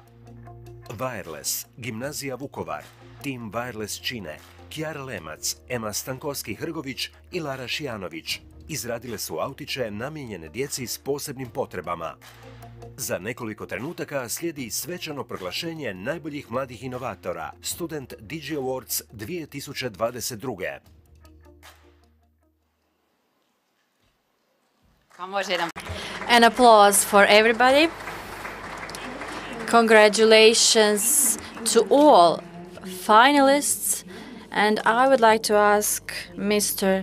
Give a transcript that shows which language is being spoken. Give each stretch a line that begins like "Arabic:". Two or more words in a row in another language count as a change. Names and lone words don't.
Croatian: Wireless, gimnazija Vukovar. Tim Wireless čine Kjara Lemac, Ema Stankovski-Hrgović i Lara Šijanović. Izradile su autiće namijenjene djeci s posebnim potrebama. Za nekoliko trenutaka slijedi svečano proglašenje najboljih mladih inovatora, student DIGI Awards 2022.
English: An applause for everybody. Congratulations to all finalists, and I would like to ask Mr.